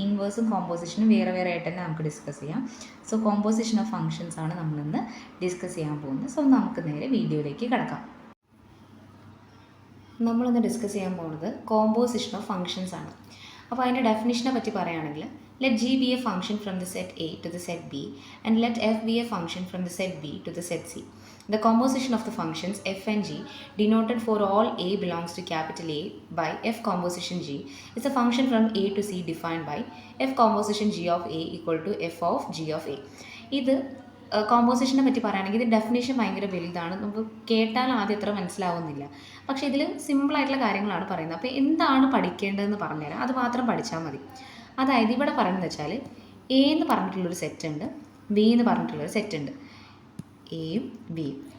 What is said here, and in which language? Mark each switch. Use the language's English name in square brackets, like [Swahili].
[Malayalam] ഇൻവേഴ്സും കോമ്പോസിഷനും വേറെ വേറെ ആയിട്ട് തന്നെ നമുക്ക് ഡിസ്കസ് ചെയ്യാം. സോ കോമ്പോസിഷൻ ഓഫ് ഫങ്ഷൻസ് ആണ് നമ്മളിന്ന് ഡിസ്കസ് ചെയ്യാൻ പോകുന്നത്. സോ നമുക്ക് നേരെ വീഡിയോയിലേക്ക് കിടക്കാം. നമ്മളിന്ന് ഡിസ്കസ് ചെയ്യാൻ പോകുന്നത് കോമ്പോസിഷൻ ഓഫ് ഫങ്ഷൻസ് ആണ്. അപ്പോൾ അതിൻ്റെ ഡെഫിനിഷനെ പറ്റി പറയുകയാണെങ്കിൽ, [English] Let g be a function from the set A to the set B and let f be a function from the set B to the set C. The composition of the functions f and g denoted for all a belongs to capital A by f composition g is a function from a to c defined by f composition g of a equal to f of g of a. [Malayalam] ഇത് കോമ്പോസിഷനെ പറ്റി പറയുകയാണെങ്കിൽ ഇത് definition ഭയങ്കര വലുതാണ്, നമുക്ക് കേട്ടാൽ ആദ്യം അത്ര മനസ്സിലാവുന്നില്ല. പക്ഷേ ഇതിൽ സിമ്പിളായിട്ടുള്ള കാര്യങ്ങളാണ് പറയുന്നത്. അപ്പോൾ എന്താണ് പഠിക്കേണ്ടതെന്ന് പറഞ്ഞുതരാം, അത് മാത്രം പഠിച്ചാൽ മതി. അതായത് ഇവിടെ പറയുന്നത് വെച്ചാൽ എ എന്ന് പറഞ്ഞിട്ടുള്ളൊരു സെറ്റ് ഉണ്ട്, ബി എന്ന് പറഞ്ഞിട്ടുള്ളൊരു സെറ്റ് ഉണ്ട്, എയും ബിയും.